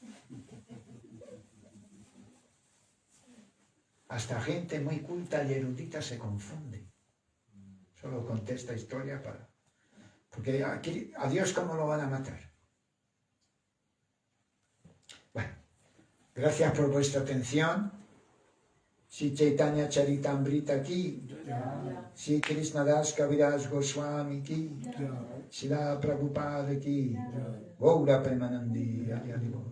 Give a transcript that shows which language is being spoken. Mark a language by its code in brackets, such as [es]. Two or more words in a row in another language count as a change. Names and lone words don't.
[es] Hasta gente muy culta y erudita se confunde. Solo conté esta historia porque a Dios, ¿cómo lo van a matar? Bueno, gracias por vuestra atención [bn] শ্রী চৈতন্য চরিতামৃত কি, শ্রী কৃষ্ণদাস কবিরাজ গোস্বামী কি, শ্রীল প্রভুপাদ কি, গৌর প্রেমানন্দে, হরি হরি.